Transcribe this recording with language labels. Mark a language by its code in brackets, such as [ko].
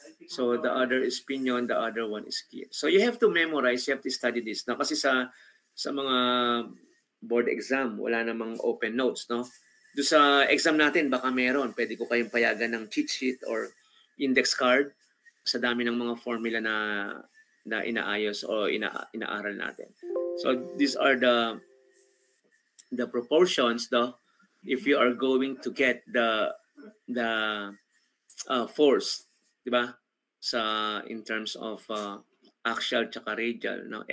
[en] So the other is pinion, the other one is gear. So you have to memorize, you have to study this. [tl] No? Kasi sa mga board exam, wala namang open notes, no? Doon sa exam natin, baka meron. Pwede ko kayong payagan ng [en] cheat sheet or index card [tl] sa dami ng mga formula na inaayos o inaaral natin. [en] So these are the proportions, though, if you are going to get the force, di ba? In terms of axial tsaka radial, no?